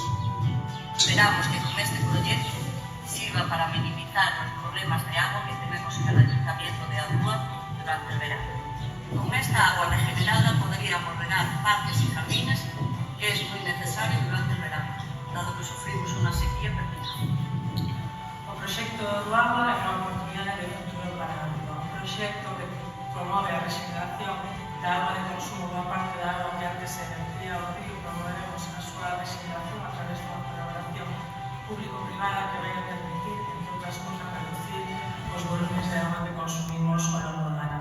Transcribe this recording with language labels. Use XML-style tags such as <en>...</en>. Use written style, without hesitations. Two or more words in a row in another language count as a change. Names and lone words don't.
<es>Esperamos que con este proyecto sirva para minimizar los problemas de agua que tenemos en el Ayuntamiento de Adúa durante el verano. Con esta agua regenerada podríamos regar parques y jardines, que es muy necesario durante el verano, dado que sufrimos una sequía permanente.</es> <gl>O proxecto do Agua é unha oportunidade de futuro para Adúa, un proxecto que promove a regeneración da agua de consumo. Boa parte da agua que antes se vertía ao río promoveremos a súa regeneración a través dunha colaboración público-privada que vai a permitir, entre outras cousas, reducir os volúmenes de agua que consumimos ao longo do ano.</gl>